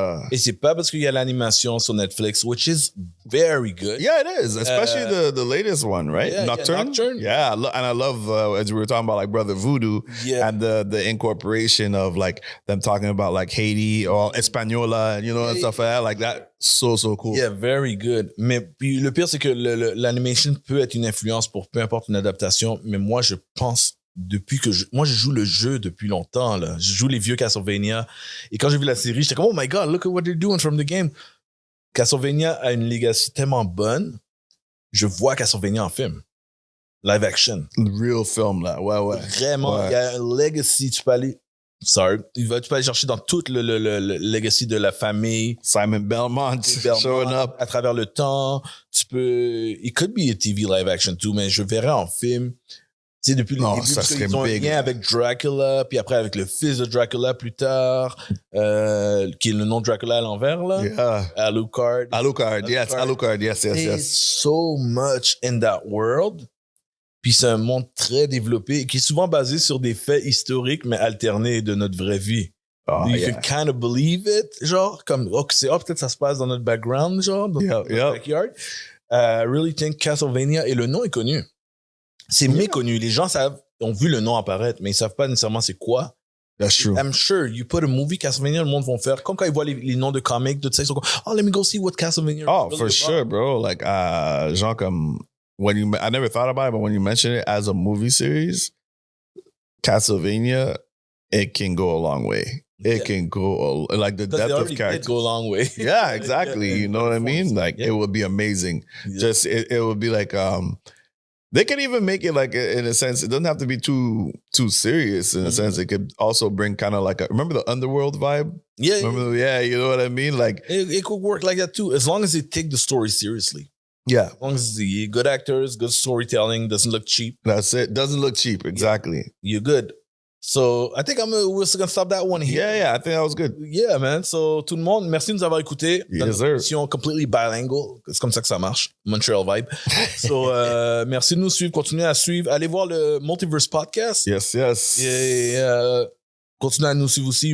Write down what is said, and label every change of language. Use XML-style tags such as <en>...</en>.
<fr>Et c'est pas parce qu'il y a l'animation sur Netflix,</fr> <en>which is very good. Yeah, it is. Especially the latest one, right? Yeah, Nocturne. Yeah, and I love, as we were talking about, like Brother Voodoo and the incorporation of like them talking about like Haiti or Española, you know, and stuff like that. Like that, so cool. Yeah, very good.</en> <fr>Mais puis le pire, c'est que l'animation peut être une influence pour peu importe une adaptation, mais moi, je pense depuis que je joue le jeu depuis longtemps, là. Je joue les vieux Castlevania. Et quand j'ai vu la série, j'étais comme,</fr> <en>oh my God, look at what they're doing from the game.</en> <fr>Castlevania a une legacy tellement bonne. Je vois Castlevania en film. Live action.</fr> <en>Real film, là. Ouais.</en> <fr>Vraiment. Il y a un legacy. Tu peux aller chercher dans tout le legacy de la famille.</fr> <en>Simon Belmont showing up.</en> <fr>À travers le temps.</fr> <en>It could be a TV live action too,</en> <fr>mais je verrais en film. Tu sais, depuis le début, parce qu'ils ont un lien avec Dracula, puis après avec le fils de Dracula plus tard, qui est le nom de Dracula à l'envers, là.</fr> <en>Yeah. Alucard. Yes. There's so much in that world.</en> <fr>Puis c'est un monde très développé, qui est souvent basé sur des faits historiques, mais alternés de notre vraie vie.</fr> <en>You can kind of believe it,</en> <fr>genre, comme, peut-être ça se passe dans notre background, genre, dans notre backyard.</fr> <en>I really think</en> <fr>Castlevania, et le nom est connu. C'est méconnu. Les gens ont vu le nom apparaître, mais ils savent pas nécessairement c'est quoi.</fr> <en>That's true. I'm sure you put a movie</en> <fr>Castlevania, le monde vont faire comme quand ils voient les noms de comics, tout ça, ils sont comme,</fr> <en>let me go see what</en> <fr>Castlevania.</fr> <en>Oh, for sure, bro. Like, genre comme I never thought about it, but when you mention it as a movie series, Castlevania, it can go a long way. It can go like the depth of character. Go a long way. Yeah, exactly. You know what I mean? Like it would be amazing. Yeah. Just it would be like they could even make it like in a sense. It doesn't have to be too serious in a sense. It could also bring kind of like remember the Underworld vibe. Yeah, you know what I mean. Like it could work like that too, as long as they take the story seriously. Yeah, as long as the good actors, good storytelling, doesn't look cheap. That's it. Doesn't look cheap. Exactly. You're good. So, I think we're still gonna stop that one here. Yeah, I think that was good. Yeah, man.</en> <fr>So, tout le monde, merci de nous avoir écoutés.</fr> <en>Yes, sir. Émission completely bilingual.</en> <fr>C'est comme ça que ça marche. Montreal vibe. So, merci de nous suivre. Continuez à suivre. Allez voir le Multiverse Podcast.</fr> <en>Yes.</en> <fr>Et continuez à nous suivre aussi.</fr>